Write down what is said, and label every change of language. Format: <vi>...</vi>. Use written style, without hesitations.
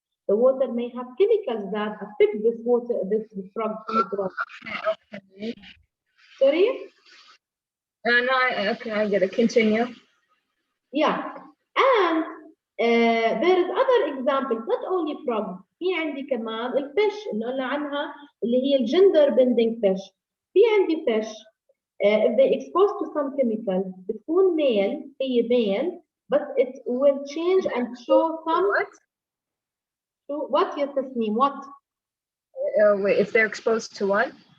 <en>The water may have chemicals that affect this water, this frog. Sorry? No, okay, I get it. Continue. Yeah. And there is other examples, not only frogs.</en> <ar>في عندي كمان الفيش اللي قلنا عنها اللي هي الجندر بندنج فيش. في عندي</ar> <en>fish if they exposed to some chemicals</en> <ar>بتكون</ar> <en>male هي male but it will change and show some what</en> <ar>يا تسنيم</ar> <en>what Wait, if they're exposed to what?</en>